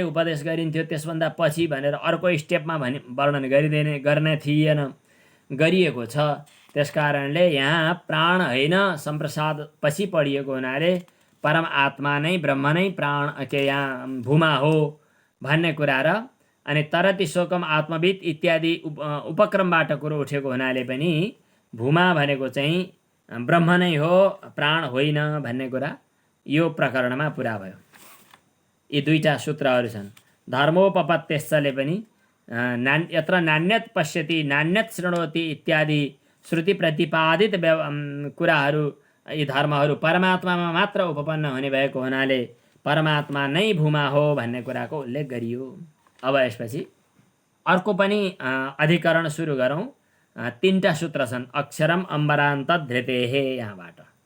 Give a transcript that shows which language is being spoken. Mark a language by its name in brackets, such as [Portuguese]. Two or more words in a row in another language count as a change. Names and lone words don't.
[Nepali] उपदेश गरिन्थ्यो त्यसभन्दा पछि भनेर अर्को स्टेपमा वर्णन गर्ने थिएन गरिएको छ त्यसकारणले यहाँ प्राण होइन सम्प्रसाद पछि पढिएको हुनाले परम आत्मा नै ब्रह्म नै प्राण के यहाँ भूमा हो भन्ने कुरा र अनि [Sanskrit] तरति शोकम आत्मविद [Nepali] इत्यादि उपक्रमबाट कुरो उठेको हुनाले पनि भूमा भनेको चाहिँ ब्रह्म नै हो प्राण होइन भन्ने कुरा यो प्रकरणमा पुरा भयो यी दुईटा सूत्रहरू छन् धर्मोपपत्त्यले पनि [Sanskrit] यत्र नान्यत पश्यति नान्यत शृणोति [Nepali] इत्यादि श्रुति प्रतिपादित कुराहरू यी धर्महरू परमात्मामा मात्र उपपन्न हुने भएको हुनाले परमात्मा नै भूमा हो भन्ने कुराको उल्लेख गरियो अब यसपछि अर्को पनि अधिकरण सुरु गरौँ तीनटा सूत्र छन् [Sanskrit] अक्षरम अम्बरान्त धृतेहे [Nepali] यहाँबाट